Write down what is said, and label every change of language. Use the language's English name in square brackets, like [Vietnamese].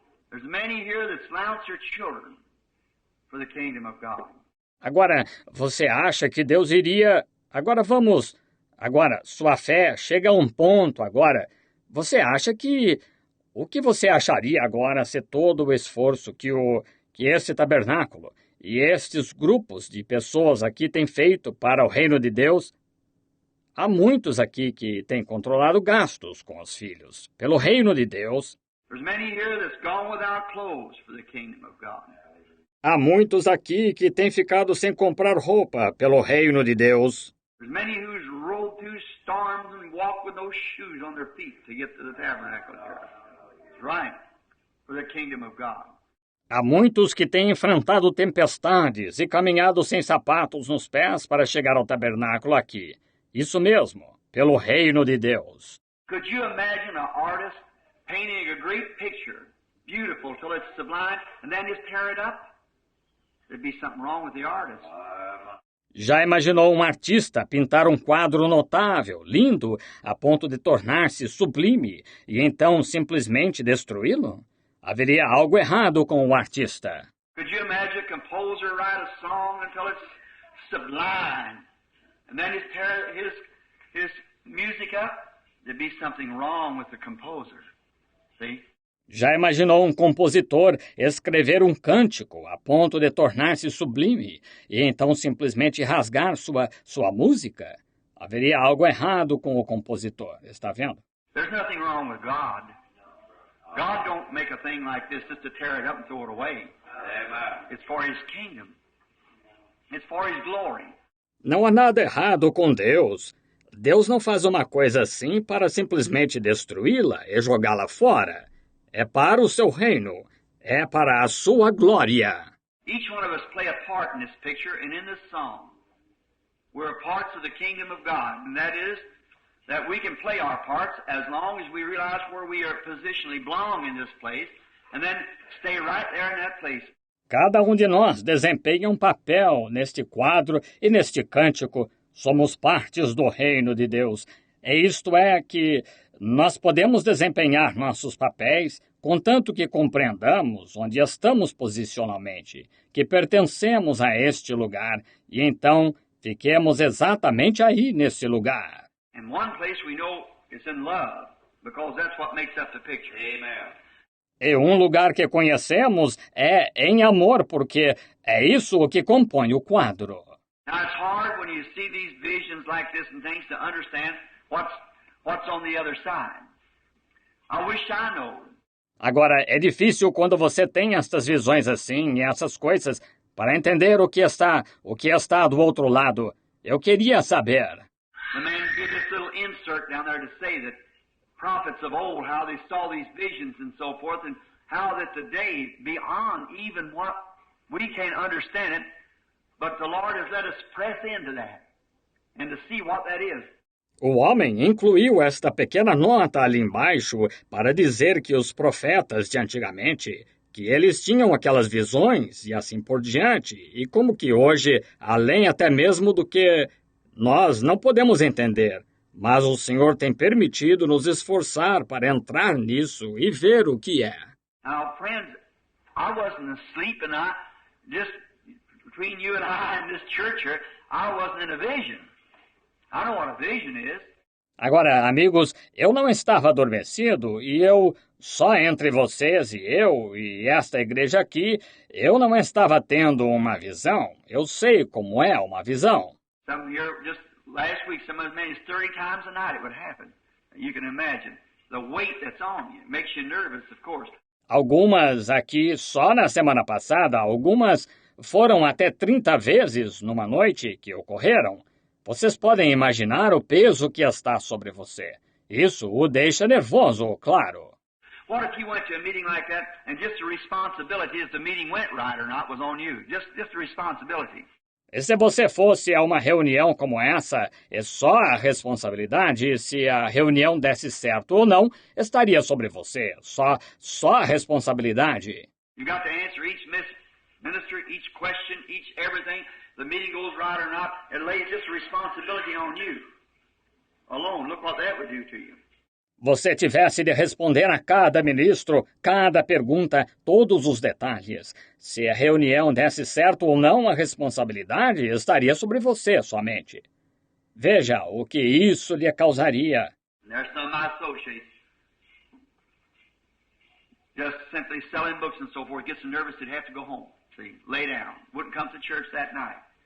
[English] There's many here that slounce their children for the kingdom of God. [Portuguese] Agora, você acha que Deus iria... Agora, sua fé chega a um ponto agora. Você acha que... O que você acharia agora se todo o esforço que esse tabernáculo e estes grupos de pessoas aqui têm feito para o reino de Deus? Há muitos aqui que têm controlado gastos com os filhos, pelo reino de Deus. [English] There's many here that's gone without clothes for the kingdom of God. [Portuguese] Há muitos aqui que têm ficado sem comprar roupa pelo reino de Deus. [English] There's many who's rode through storms and walked with no shoes on their feet to get to the tabernacle here. That's right. For the kingdom of God. [Portuguese] Há muitos que têm enfrentado tempestades e caminhado sem sapatos nos pés para chegar ao tabernáculo aqui. Isso mesmo, pelo reino de Deus. [English] Could you imagine an artist painting a great picture, beautiful till it's sublime, and then just tear it up? There'd be something wrong with the artist. [Portuguese] Já imaginou um artista pintar um quadro notável, lindo, a ponto de tornar-se sublime, e então simplesmente destruí-lo? Haveria algo errado com o artista. [English] Could you imagine a composer write a song until it's sublime, and then just tear his music up? There'd be something wrong with the composer. See? [Portuguese] Já imaginou um compositor escrever um cântico a ponto de tornar-se sublime e então simplesmente rasgar sua música? Haveria algo errado com o compositor, está vendo? [English] There's nothing wrong with God. God don't make a thing like this just to tear it up and throw it away. It's for His kingdom. It's for His glory. [Portuguese] Não há nada errado com Deus. Deus não faz uma coisa assim para simplesmente destruí-la e jogá-la fora. É para o seu reino. É para a sua glória. [English] Each one of us play a part in this picture and in this song. We're parts of the kingdom of God, and that is that we can play our parts as long as we realize where we are positionally belong in this place, and then stay right there in that place. [Portuguese] Cada um de nós desempenha um papel neste quadro e neste cântico. Somos partes do reino de Deus. Isto é que nós podemos desempenhar nossos papéis, contanto que compreendamos onde estamos posicionalmente, que pertencemos a este lugar, e então fiquemos exatamente aí nesse lugar. [English] In one place we know it's in love, because that's what makes up the picture. Amen. [Portuguese] E um lugar que conhecemos é em amor, porque é isso o que compõe o quadro. [English] Now it's hard when you see these visions like this and things to understand what's on the other side. I wish I know. [Portuguese] Agora, é difícil quando você tem estas visões assim e essas coisas para entender o que está do outro lado. Eu queria saber. [English] The man did this little insert down there to say that prophets of old, how they saw these visions and so forth, and how that today, beyond even what we can't understand it, but the Lord has let us press into that and to see what that is. [Portuguese] O homem incluiu esta pequena nota ali embaixo para dizer que os profetas de antigamente, que eles tinham aquelas visões e assim por diante, e como que hoje, além até mesmo do que nós não podemos entender, mas o Senhor tem permitido nos esforçar para entrar nisso e ver o que é. [English] Now, friends, I wasn't asleep, and I just between you and I in this church here, I wasn't in a vision. I know what a vision is. [Portuguese] Agora, amigos, eu não estava adormecido e só entre vocês e esta igreja aqui, eu não estava tendo uma visão. Eu sei como é uma visão. [English] Some here, just last week, some of as 30 times a night it would happen. You can imagine the weight that's on you. It makes you nervous, of course. [Portuguese] Algumas aqui, só na semana passada, algumas foram até 30 vezes numa noite que ocorreram. Vocês podem imaginar o peso que está sobre você. Isso o deixa nervoso, claro. [English] What if you went to a meeting like that and just the responsibility if the meeting went right or not was on you? Just the responsibility. [Portuguese] E se você fosse a uma reunião como essa, é só a responsabilidade se a reunião desse certo ou não, estaria sobre você. Só a responsabilidade. [English] You got to answer each minister, each question, each everything. The meeting goes right or not, it lays just responsibility on you alone. Look what that would do to you. [Portuguese] Você tivesse de responder a cada ministro, cada pergunta, todos os detalhes. Se a reunião desse certo ou não, a responsabilidade estaria sobre você somente. Veja o que isso lhe causaria. [English] There's some of my associates just simply selling books and so forth, get so nervous they'd have to go home. See, lay down. Wouldn't come to church that night.